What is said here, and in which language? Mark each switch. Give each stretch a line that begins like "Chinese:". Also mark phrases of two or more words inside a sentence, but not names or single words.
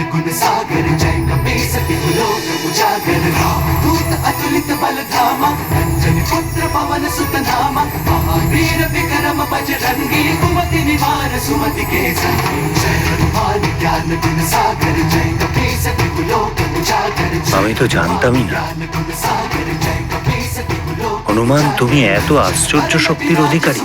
Awadhi: गुण सागर जय कपी सति लोक उजागर दूत अतुलित बल धामा अंजनी पुत्र पवन सुत नामा महावीर विक्रम बजरंगी कुमति निवार सुमति के संगी जय हनुमान ज्ञान गुण सागर जय कपी सति लोक उजागर
Bangla: আমি তো জানতামই না হনুমান তুমি এত আশ্চর্য শক্তির অধিকারী।